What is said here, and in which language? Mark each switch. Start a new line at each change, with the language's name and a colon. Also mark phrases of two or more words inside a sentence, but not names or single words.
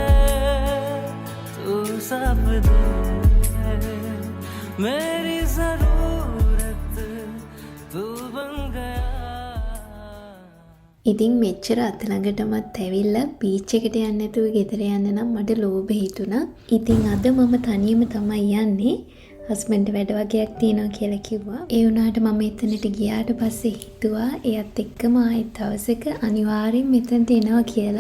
Hindi: तू सब दे मेरी जरूरत तू बन गया.
Sinhala: ඉතින් මෙච්චර අත ළඟටමත් ඇවිල්ලා බීච් එකට යන්න නැතුව ගෙදර යන්න නම් මට ලෝභ හිතුණා. ඉතින් අද මම තනියම තමයි යන්නේ. හස්බන්ඩ් වැඩ වගේක් තියෙනවා කියලා කිව්වා. ඒ වුණාට මම එතනට ගියාට පස්සේ හිතුවා එයත් එක්කම ආයෙත් දවසක අනිවාර්යෙන් මෙතනට එනවා කියලා.